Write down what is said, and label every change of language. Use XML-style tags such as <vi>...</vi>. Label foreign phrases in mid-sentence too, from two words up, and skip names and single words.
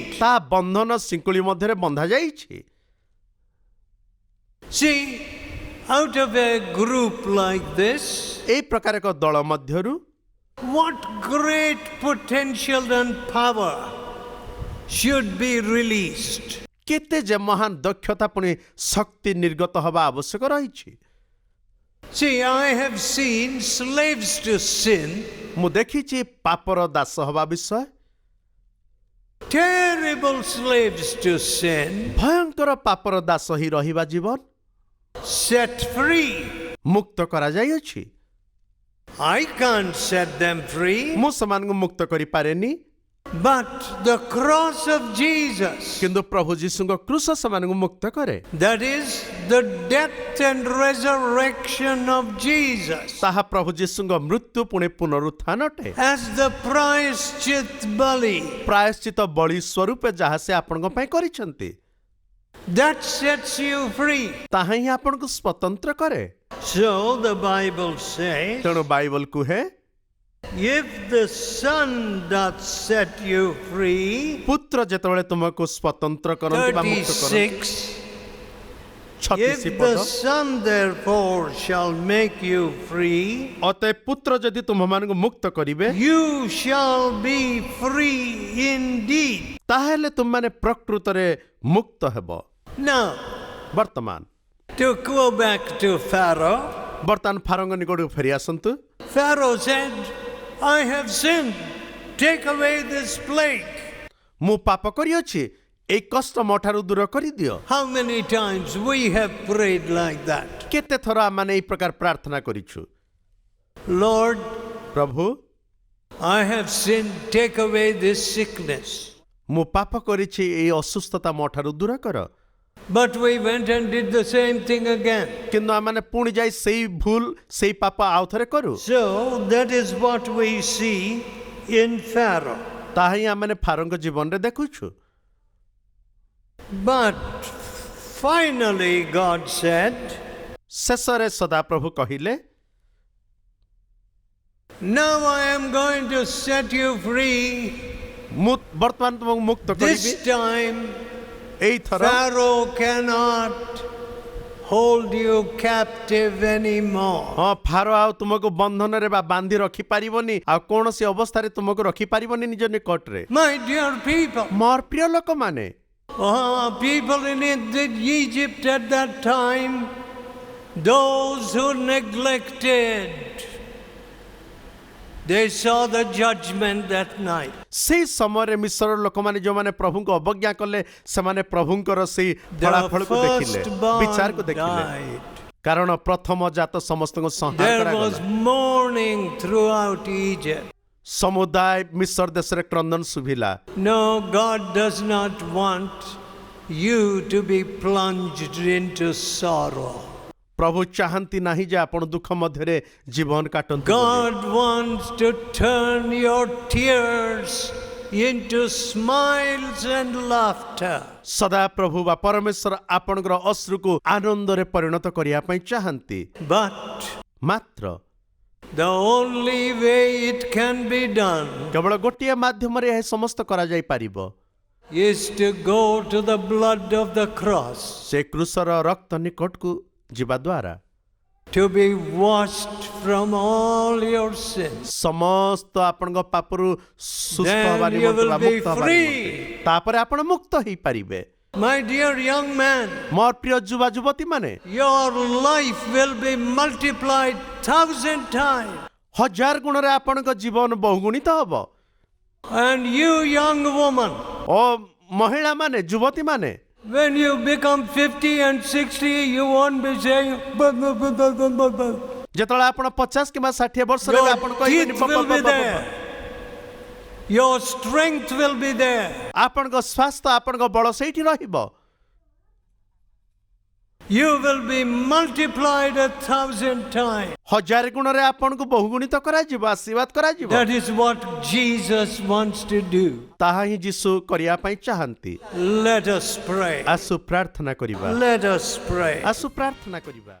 <or>ତାହା ବନ୍ଧନ ଶିଙ୍କୁଳି ମଧ୍ୟରେ ବନ୍ଧା ଯାଇଛି।</or> <en>See, out of a group like this,</en> <or>ଏହି ପ୍ରକାର ଏକ ଦଳ ମଧ୍ୟରୁ</or> <en>what great potential and power should be released.</en> <or>କେତେ ଯେ ମହାନ ଦକ୍ଷତା ପୁଣି ଶକ୍ତି ନିର୍ଗତ ହେବା ଆବଶ୍ୟକ ରହିଛି।</or> <en>See, I have seen slaves to sin,</en> <or>ମୁଁ ଦେଖିଛି ପାପର ଦାସ ହେବା ବିଷୟ,</or> <en>terrible slaves to sin,</en> <or>ଭୟଙ୍କର ପାପର ଦାସ ହିଁ ରହିବା ଜୀବନ</or> <en>set free.</en> <or>ମୁକ୍ତ କରାଯାଇଅଛି।</or> <en>I can't set them free,</en> <or>ମୁଁ ସେମାନଙ୍କୁ ମୁକ୍ତ କରିପାରେନି,</or> <en>but the cross of Jesus,</en> <or>କିନ୍ତୁ ପ୍ରଭୁ ଯୀଶୁଙ୍କ କ୍ରୁଶ ସେମାନଙ୍କୁ ମୁକ୍ତ କରେ।</or> <en>that is the death and resurrection of Jesus,</en> <or>ତାହା ପ୍ରଭୁ ଯୀଶୁଙ୍କ ମୃତ୍ୟୁ ପୁଣି ପୁନରୁତ୍ଥାନ ଅଟେ।</or> <en>as the</en> <or>ପ୍ରାୟଶ୍ଚିତ ବଳି, ପ୍ରାୟଶ୍ଚିତ ବଳି ସ୍ୱରୂପେ ଯାହା ସେ ଆପଣଙ୍କ ପାଇଁ କରିଛନ୍ତି,</or> <en>that sets you free.</en> <or>ତାହା ହିଁ ଆପଣଙ୍କୁ ସ୍ୱତନ୍ତ୍ର କରେ।</or> <en>So the Bible says,</en> <or>ତେଣୁ ବାଇବଲ କୁହେ,</or> <en>if the Son doth set you free,</en> <or>ପୁତ୍ର ଯେତେବେଳେ ତୁମକୁ ସ୍ୱତନ୍ତ୍ର କରନ୍ତି ବା ମୁକ୍ତ କରନ୍ତି,</or> <en>36,</en> <or>36</or> <en>if</en> <or>ପଦ,</or> <en>the Son therefore shall make you free,</en> <or>ଅତଏ ପୁତ୍ର ଯଦି ତୁମମାନଙ୍କୁ ମୁକ୍ତ କରିବେ,</or> <en>you shall be free indeed.</en> <or>ତାହେଲେ ତୁମମାନେ ପ୍ରକୃତରେ ମୁକ୍ତ ହେବ।</or> <en>Now,</en> <or>ବର୍ତ୍ତମାନ</or> <en>to go back to Pharaoh,</en> <or>ଫାରଙ୍କ ନିକଟକୁ ଫେରି ଆସନ୍ତୁ।</or> <en>Pharaoh said, I have sinned, take away this plague.</en> <or>ମୁଁ ପାପ କରିଅଛି, ଏଇ କଷ୍ଟ ମୋ ଠାରୁ ଦୂର କରିଦିଅ।</or> <en>How many times we have prayed like that?</en> <or>କେତେ ଥର ଆମମାନେ ଏଇ ପ୍ରକାର ପ୍ରାର୍ଥନା କରିଛୁ,</or> <en>Lord,</en> <or>ପ୍ରଭୁ</or> <en>I have sinned, take away this sickness.</en> <or>ମୁଁ ପାପ କରିଛି, ଏଇ ଅସୁସ୍ଥତା ମୋ ଠାରୁ ଦୂର କର।</or> <en>But we went and did the same thing again.</en> <or>କିନ୍ତୁ ଆମମାନେ ପୁଣି ଯାଇ ସେଇ ଭୁଲ ସେଇ ପାପ ଆଉ ଥରେ କରୁ।</or> <en>So that is what we see in Pharaoh.</en> <or>ତାହା ହିଁ ଆମମାନେ ଫାରଙ୍କ ଜୀବନରେ ଦେଖୁଛୁ।</or> <en>But finally God said,</en> <or>ଶେଷରେ ସଦାପ୍ରଭୁ କହିଲେ,</or> <en>now I am going to set you free.</en> <or>ମୁଁ ବର୍ତ୍ତମାନ ତୁମକୁ ମୁକ୍ତ କରିବି।</or> <en>This time</en> <or>ଏଇଥର</or> <en>Pharaoh cannot hold you captive anymore.</en> <or>ହଁ, ଫାରୋ ଆଉ ତୁମକୁ ବନ୍ଧନରେ ବା ବାନ୍ଧି ରଖିପାରିବନି, ଆଉ କୌଣସି ଅବସ୍ଥାରେ ତୁମକୁ ରଖିପାରିବନି ନିଜ ନିକଟରେ।</or> <en>My dear people,</en> <or>ମୋର ପ୍ରିୟ ଲୋକମାନେ,</or> <en>people in Egypt at that time, Those who neglected, they saw the judgment that night.</en> <or>ସେଇ ସମୟରେ ମିଶ୍ରର ଲୋକମାନେ ଯୋଉମାନେ ପ୍ରଭୁଙ୍କୁ ଅବଜ୍ଞା କଲେ ସେମାନେ ପ୍ରଭୁଙ୍କର ସେଇ</or> <en>The</en> <or>ଫଳାଫଳକୁ ଦେଖିଲେ ବିଚାରକୁ</or> <en>firstborn</en> <or>ଦେଖିଲେ</or> <en>died.</en> <or>କାରଣ ପ୍ରଥମ ଜାତ ସମସ୍ତଙ୍କୁ ସଂହାର</or> <en>There was</en> <or>କରାଗଲା</or> <en>mourning throughout Egypt.</en> <or>ସମୁଦାୟ ମିଶ୍ର ଦେଶରେ କ୍ରନ୍ଦନ ଶୁଭିଲା</or> <en>No, God does not want you to be plunged into sorrow.</en> <or>ପ୍ରଭୁ ଚାହାନ୍ତି ନାହିଁ ଯେ ଆପଣ ଦୁଃଖ ମଧ୍ୟରେ ଜୀବନ କାଟନ୍ତୁ ବୋଲି।</or> <en>God wants to turn your tears into smiles and laughter.</en> <or>ସଦା ପ୍ରଭୁ ବା ପରମେଶ୍ୱର ଆପଣଙ୍କର ଅଶ୍ରୁକୁ ଆନନ୍ଦରେ ପରିଣତ କରିବା ପାଇଁ ଚାହାନ୍ତି</or> <en>But</en> <or>ମାତ୍ର</or> <en>the only way it can be done</en> <or>କେବଳ ଗୋଟିଏ ମାଧ୍ୟମରେ ଏହା ସମସ୍ତ କରାଯାଇ ପାରିବ</or> <en>is to go to the blood of the cross,</en> <or>ସେ କ୍ରୁଶର ରକ୍ତ ନିକଟକୁ ଯିବା ଦ୍ୱାରା</or> <en>to be washed from all your sins.</en> <or>ସମସ୍ତ ଆପଣଙ୍କ ପାପରୁ ସୁସ୍ଥ</or> <en>Then</en> <or>ହେବା</or> <en>you</en> <or>ନିମନ୍ତେ</or> <en>will</en> <or>ବା</or> <en>be</en> <or>ମୁକ୍ତ ହେବା</or> <en>free.</en> <or>ନିମନ୍ତେ ତାପରେ ଆପଣ ମୁକ୍ତ ହେଇପାରିବେ</or> <en>My dear young man,</en> <or>ମୋର ପ୍ରିୟ ଯୁବା ଯୁବତୀ ମାନେ</or> <en>your life will be multiplied 1,000 times.</en> <or>1000 ଗୁଣରେ ଆପଣଙ୍କ ଜୀବନ ବହୁଗୁଣିତ ହବ</or> <en>And you young woman,</en> <or>ଓ ମହିଳା ମାନେ ଯୁବତୀ ମାନେ</or> <en>when you become 50 and 60, you won't be saying, "Bah, bah, bah, bah, bah, bah, bah."</en> <or>ଯେତେବେଳେ ଆପଣ 50 କିମ୍ବା 60 ବର୍ଷରେ ହେବେ, ଆପଣ</or> <en>Your</en> <or>କହିବେନି</or> <en>teeth will be there. Your strength will be there.</en> <or>ଆପଣଙ୍କ ସ୍ୱାସ୍ଥ୍ୟ ଆପଣଙ୍କ ବଳ ସେଇଠି ରହିବ</or> <en>You will be multiplied 1,000 times.</en> <or>1000 ଗୁଣରେ ଆପଣଙ୍କୁ ବହୁଗୁଣିତ କରାଯିବ ଆଶୀର୍ବାଦ କରାଯିବ</or> <en>That is what Jesus wants to do.</en> <or>ତାହା ହିଁ ଯୀଶୁ କରିବା ପାଇଁ ଚାହାନ୍ତି</or> <en>Let us pray.</en> <or>ଆସୁ ପ୍ରାର୍ଥନା କରିବା</or> <en>Let us pray.</en> <or>ଆସୁ ପ୍ରାର୍ଥନା କରିବା</or>